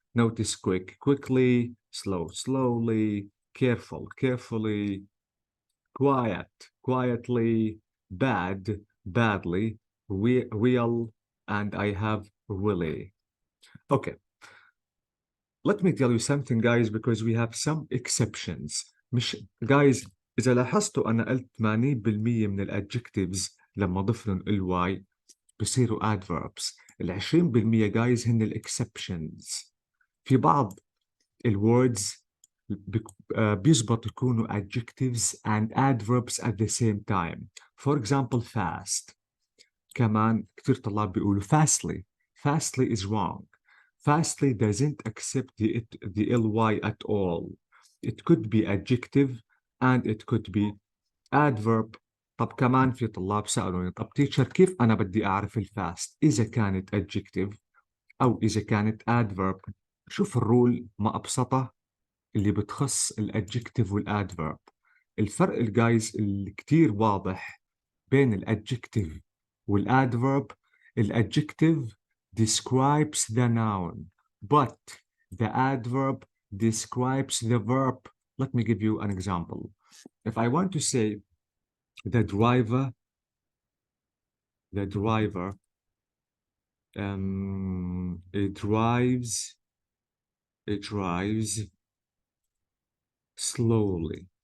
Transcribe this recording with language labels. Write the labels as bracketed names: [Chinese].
[English] Notice quick, quickly, slow, slowly, careful, carefully, quiet, quietly, bad, badly, real, and I have really. Okay. Let me tell you something guys because we have some exceptions. [Arabic] مش guys إذا لاحظتوا أنا قلت 80% من الادجectives لما ضف لهم ly بصيروا adverbs. ال 20% guys هن الاكسبشنز. في بعض الwords بيزبط يكونوا [English] adjectives and adverbs at the same time. For example, fast. [Arabic] كمان كتير طلاب بيقولوا fastly. [English] Fastly is wrong. Fastly doesn't accept the ly at all. It could be adjective and it could be adverb. [Arabic] طب كمان في طلاب سألوني طب teacher كيف أنا بدي أعرف الفاست إذا كانت adjective أو إذا كانت adverb؟ شوف الرول ما أبسطه اللي بتخص الادجكتيف والادفيرب. الفرق الجايز اللي كتير واضح بين الادجكتيف والادفيرب. الادجكتيف [English] describes the noun but the adverb describes the verb. Let me give you an example. If I want to say the driver it drives slowly.